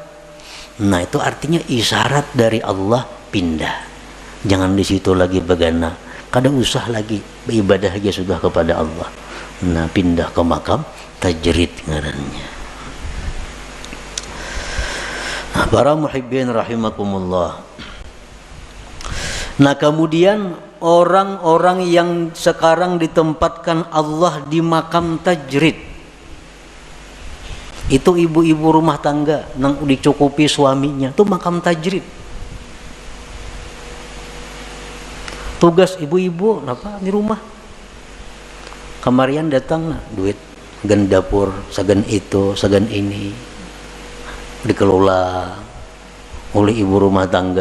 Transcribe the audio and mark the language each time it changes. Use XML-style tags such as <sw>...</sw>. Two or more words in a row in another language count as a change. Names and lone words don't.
<id>Nah, itu artinya isyarat dari Allah pindah. Jangan di situ lagi begana. Kada usah lagi beribadah aja sudah kepada Allah. Nah, pindah ke makam tajrid ngarannya. Nah, para</id> <ar>muhibbin rahimakumullah.</ar> <id>Nah, kemudian orang-orang yang sekarang ditempatkan Allah di makam tajrid, itu ibu-ibu rumah tangga nang dicukupi suaminya, itu makam tajrid. Tugas ibu-ibu apa di rumah?</id> <bjn>Kamarian datang nah, duit gen dapur, sagan itu, sagan ini</bjn> <id>dikelola oleh ibu rumah tangga.</id>